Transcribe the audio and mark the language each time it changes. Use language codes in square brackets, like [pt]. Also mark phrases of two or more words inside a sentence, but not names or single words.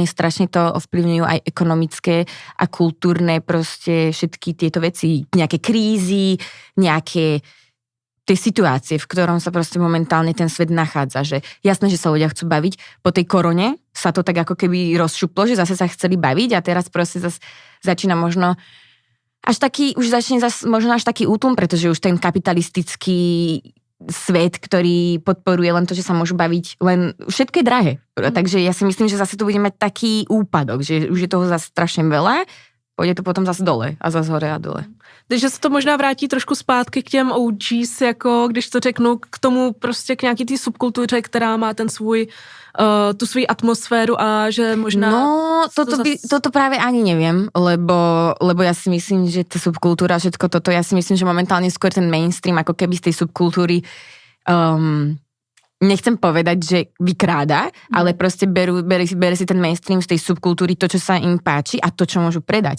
[sk] strašne to ovplyvňujú aj ekonomické a kultúrne proste všetky tieto veci, nejaké krízy, nejaké tej situácie, v ktorom sa proste momentálne ten svet nachádza, že jasné, že sa ľudia chcú baviť, po tej korone sa to tak ako keby rozšuplo, že zase sa chceli baviť a teraz proste zase začína možno až taký, už začne zase možno až taký útlum, pretože už ten kapitalistický svet, ktorý podporuje len to, že sa môžu baviť, len všetko je drahé. Takže ja si myslím, že zase tu budeme mať taký úpadok, že už je toho zase strašne veľa, pôjde to potom zase dole a zase hore a dole. [cs] Takže se to možná vrátí trošku zpátky k těm OGs, jako když to řeknu, k tomu prostě k nějaký té subkultuře, která má ten svůj, tu svou atmosféru a že možná... No, [sk] toto práve ani neviem, lebo ja si myslím, že tá subkultúra, všetko toto, ja si myslím, že momentálne skôr ten mainstream, ako keby z tej subkultúry nechcem povedať, že vykráda, ale proste bere si ten mainstream z tej subkultúry to, čo sa im páči a to, čo môžu predať.